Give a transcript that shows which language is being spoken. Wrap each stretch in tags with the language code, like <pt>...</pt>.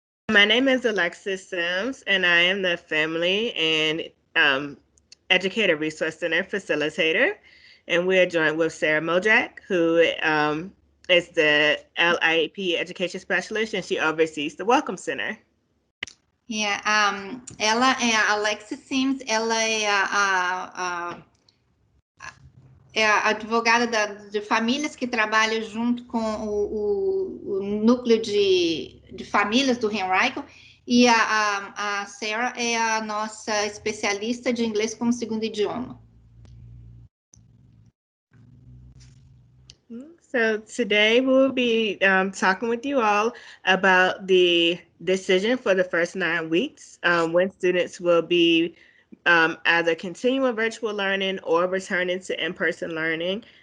<en>My name is Alexis Sims, and I am the Family and Educator Resource Center Facilitator. And we are joined with Sarah Modrak, who is the LIP Education Specialist, and she oversees the Welcome Center.</en> <pt>Ela é a Alexis Sims, ela é a advogada de famílias que trabalha junto com o núcleo de famílias do Henrico, e a Sarah é a nossa especialista de inglês como segundo idioma.</pt> <en>So today we'll be talking with you all about the decision for the first 9 weeks when students will be either continuing virtual learning or returning to in-person learning.</en>